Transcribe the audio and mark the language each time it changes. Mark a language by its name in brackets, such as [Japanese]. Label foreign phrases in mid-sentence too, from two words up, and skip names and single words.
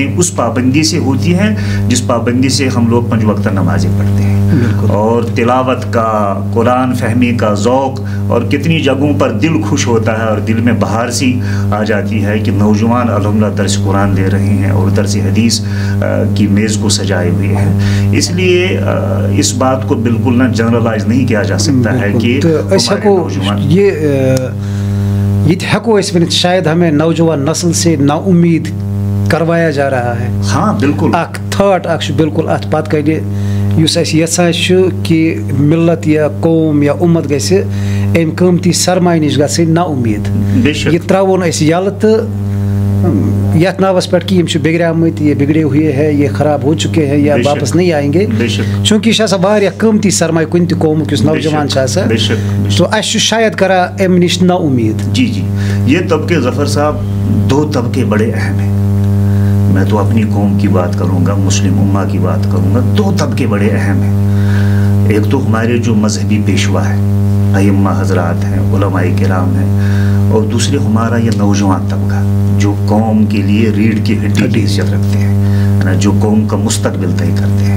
[Urdu] اس پابندی سے ہوتی ہیں جس پابندی سے ہم لوگ 5 وقتہ نمازیں پڑھتے ہیں اور تلاوت کا قرآن فہمی کا ذوق اور کتنی جگہوں پر دل خوش ہوتا ہے اور دل میں بہار سی آ جاتی ہے کہ نوجوان الحمدللہ درس قرآن دے رہے ہیں اور درس حدیث کی میز کو سجائے ہوئے ہیں اس لیے اس بات کو بالکل نہ جنرلائز نہیں کیا جا سکتا ہے کہ ایسا کو یہ یہ ہیکو اس ونت شاید ہمیں نوجوان نسل سے نا امید کروایا جا رہا ہے. ہاں بالکل [Kashmiri] اخ تھاٹ اخ بالکل ات پت کنے یس اس یژھان کہ ملت یا قوم یا امت گژھِ امہِ قۭمتی سرمایہ نش گژھٕنۍ نا امید. یہ تراون اس یل تو یتھ ناوس پہ کہ یم بگڑیمت [Urdu] یہ بگڑے ہوئے ہیں یہ خراب ہو چکے ہیں یا واپس نہیں آئیں گے [Kashmiri] چونکہ یہ واریاہ قۭمتی سرمایہ کن تہ قومک یس نوجوان تو اس شاید کرا ام نش نا امید. [Urdu] جی جی یہ طبقے ظفر صاحب دو طبقے بڑے اہم ہیں. میں تو اپنی قوم کی بات کروں گا, مسلم امہ کی بات کروں گا. دو طبقے بڑے اہم ہیں. ایک تو ہمارے جو مذہبی پیشوا ہیں, ائمہ حضرات ہیں, علماء کرام ہیں, اور دوسرے ہمارا یہ نوجوان طبقہ جو قوم کے لیے ریڑھ کی ہڈی کی حیثیت رکھتے ہیں, جو قوم کا مستقبل طے کرتے ہیں.